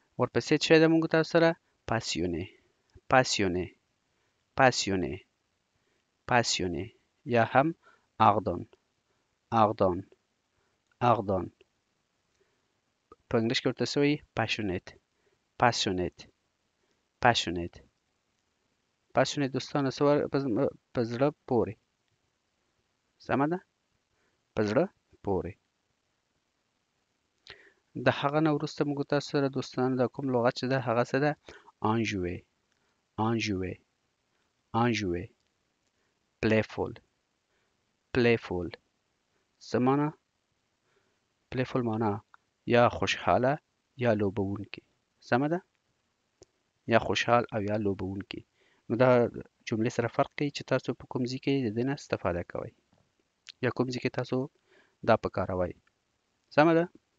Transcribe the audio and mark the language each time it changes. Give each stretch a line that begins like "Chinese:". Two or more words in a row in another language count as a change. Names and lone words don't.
Pashto: ورپسې څه ده موږ تاسو سره
French: passionné passionné passionné passionné
Pashto: یا هم اغدان اغدان اغدان په انګلیش کې ورته سوی
English: passionate passionate passionate passionate
Pashto: دوستانو سوار په زړه پورې سمه ده په زړه پورې د هغه نه وروسته موږ تاسو سره دوستانو د کوم لغت چې ده هغه څه ده
French: enjouer enjouer enjouer
English: playful playful
Pashto: څه معنا playful معنا یا خوشحاله یا لوبوونکی سمه ده یا خوشحال او یا لوبوونکی نو دا جملې سره فرق کوي چې تاسو په کوم ځای کې د دې نه استفاده کوئ یا کوم ځای کې تاسو دا پکاروئ سمه ده